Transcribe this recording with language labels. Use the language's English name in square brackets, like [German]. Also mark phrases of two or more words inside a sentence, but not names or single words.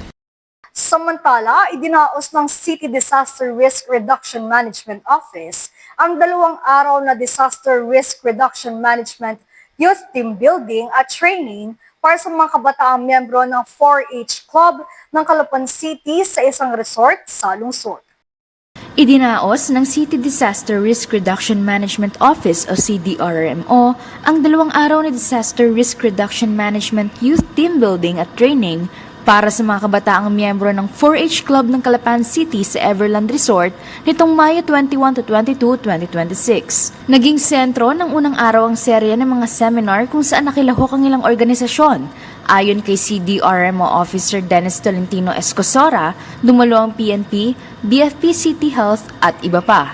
[Filipino] Samantala, idinaos ng City Disaster Risk Reduction Management Office ang 2 araw na Disaster Risk Reduction Management Youth Team Building at Training para sa mga kabataang miyembro ng 4-H Club ng Calapan City sa isang resort sa lungsod. Idinaos ng City Disaster Risk Reduction Management Office o CDRMO ang 2 araw na Disaster Risk Reduction Management Youth Team Building at Training para sa mga kabataang miyembro ng 4-H Club ng Calapan City sa Everland Resort nitong Mayo 21 to 22, 2026. Naging sentro ng unang araw ang serya ng mga seminar kung saan nakilahok ang ilang organisasyon. Ayon kay CDRMO Officer Dennis Tolentino Escosora, dumalo ang PNP, BFP City Health at iba pa.